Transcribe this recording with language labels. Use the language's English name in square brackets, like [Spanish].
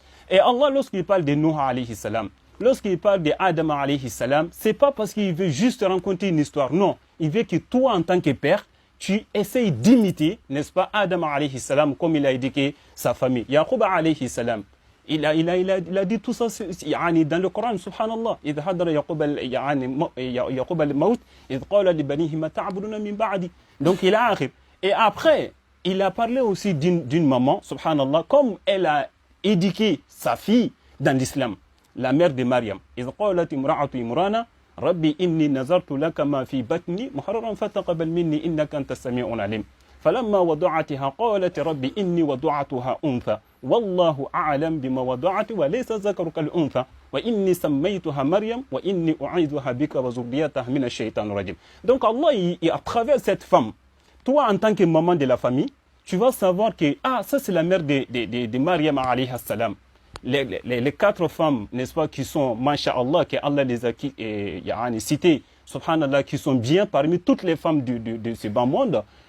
[French] Et Allah, lorsqu'il parle de Nuh alayhi salam, lorsqu'il parle de Adam alayhi salam, c'est pas parce qu'il veut juste raconter une histoire, non. Il veut que toi, en tant que père, tu essayes d'imiter, n'est-ce pas, Adam alayhi salam, comme il a éduqué sa famille. Yaqub alayhi salam, il a dit tout ça dans le Coran, subhanallah. [Arabic] إذ حضر يعقوب الموت إذ قال لبنيه ما تعبدون من بعدي. [French] Donc il a arrivé. Et après, il a parlé aussi d'une maman, subhanallah, comme elle a éduqué sa fille dans l'islam, la mère de Mariam. [Arabic] إذ قالت امرأة عمران ربي إني نذرت لك ما في بطني محررا فتقبل مني إنك أنت السميع العليم. فلما وضعتها قالت ربي إني وضعتها أنثى والله أعلم بما وضعت وليس ذكر كالأنثى وإني سميتها مريم وإني أعيذها بك وذريتها من الشيطان الرجيم. [French] Donc Allah, à travers cette femme, toi en tant que maman de la famille, tu vas savoir que ça c'est la mère de Mariam alayhi salam. Les quatre femmes, n'est-ce pas, qui sont, masha'Allah, que Allah les a citées, subhanallah, qui sont bien parmi toutes les femmes de ce bas monde.